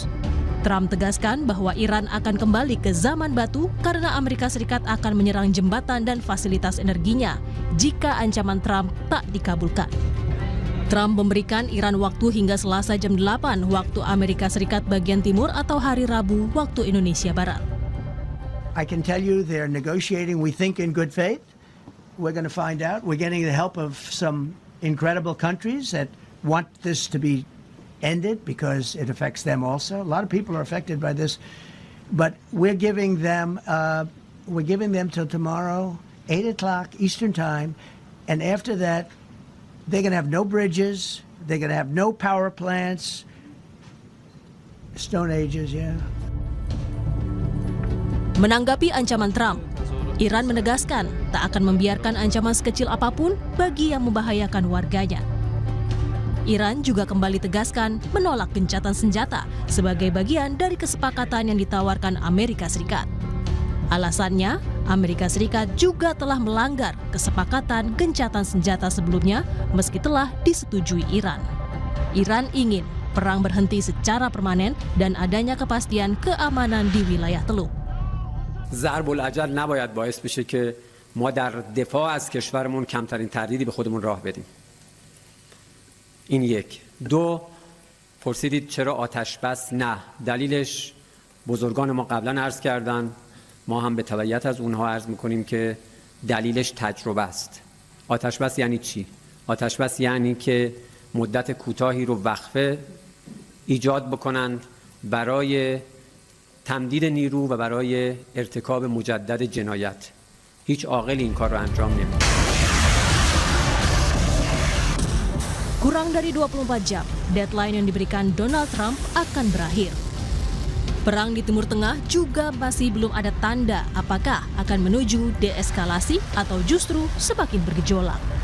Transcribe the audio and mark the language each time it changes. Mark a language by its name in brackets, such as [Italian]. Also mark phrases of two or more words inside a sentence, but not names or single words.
[Indonesian] Trump tegaskan bahwa Iran akan kembali ke zaman batu karena Amerika Serikat akan menyerang jembatan dan fasilitas energinya jika ancaman Trump tak dikabulkan. Trump memberikan Iran waktu hingga Selasa jam 8 waktu Amerika Serikat bagian timur atau hari Rabu waktu Indonesia Barat. [English] I can tell you they're negotiating, we think, in good faith. We're going to find out. We're getting the help of some incredible countries that want this to be ended because it affects them also. A lot of people are affected by this, but we're giving them till tomorrow, 8 o'clock Eastern Time, and after that, they're going to have no bridges, they're going to have no power plants. Stone Ages, yeah. [Indonesian] Menanggapi ancaman Trump, Iran menegaskan tak akan membiarkan ancaman sekecil apapun bagi yang membahayakan warganya. Iran juga kembali tegaskan menolak gencatan senjata sebagai bagian dari kesepakatan yang ditawarkan Amerika Serikat. Alasannya, Amerika Serikat juga telah melanggar kesepakatan gencatan senjata sebelumnya meski telah disetujui Iran. Iran ingin perang berhenti secara permanen dan adanya kepastian keamanan di wilayah Teluk. [Persian] ضرب العجل نباید باعث بشه که ما در دفاع از کشورمون کمترین تردیدی به خودمون راه بدیم. این یک. دو، پرسیدید چرا آتش بس؟ نه. دلیلش بزرگان ما قبلا عرض کردن، ما هم به تبعیت از اونها عرض میکنیم که دلیلش تجربه است. آتش بس یعنی چی؟ آتش بس یعنی که مدت کوتاهی رو وقفه ایجاد بکنند برای تمدید نیرو و برای ارتکاب مجدد جنایت. هیچ عاقلی این کار رو انجام نمیده. [Indonesian] Kurang dari 24 jam, deadline yang diberikan Donald Trump akan berakhir. Perang di Timur Tengah juga masih belum ada tanda apakah akan menuju deeskalasi atau justru semakin bergejolak.